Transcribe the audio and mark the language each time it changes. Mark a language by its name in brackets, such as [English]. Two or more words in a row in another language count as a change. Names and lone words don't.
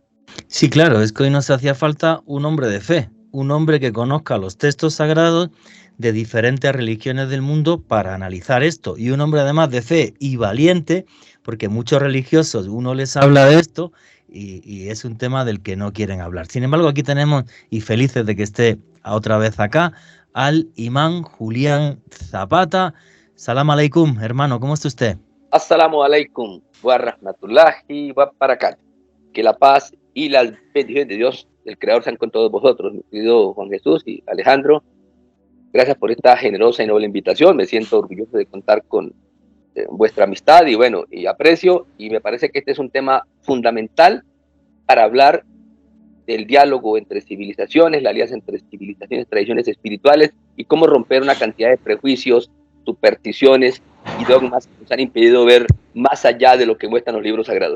[Spanish] Sí, claro, es que hoy nos hacía falta un hombre de fe, un hombre que conozca los textos sagrados de diferentes religiones del mundo para analizar esto, y un hombre además de fe y valiente, porque muchos religiosos uno les habla de esto y es un tema del que no quieren hablar. Sin embargo, aquí tenemos, y felices de que esté otra vez acá, al imán Julián Zapata. [Arabic] سلام عليكم, [Spanish] hermano, ¿cómo está usted? [Arabic] السلام عليكم ورحمة الله وبركاته. [Spanish] Que la paz y las bendiciones de Dios, del Creador, sean con todos vosotros, mi querido Juan Jesús y Alejandro. Gracias por esta generosa y noble invitación. Me siento orgulloso de contar con vuestra amistad y bueno, y aprecio, y me parece que este es un tema fundamental para hablar del diálogo entre civilizaciones, la alianza entre civilizaciones, tradiciones espirituales y cómo romper una cantidad de prejuicios, supersticiones y dogmas que nos han impedido ver más allá de lo que muestran los libros sagrados.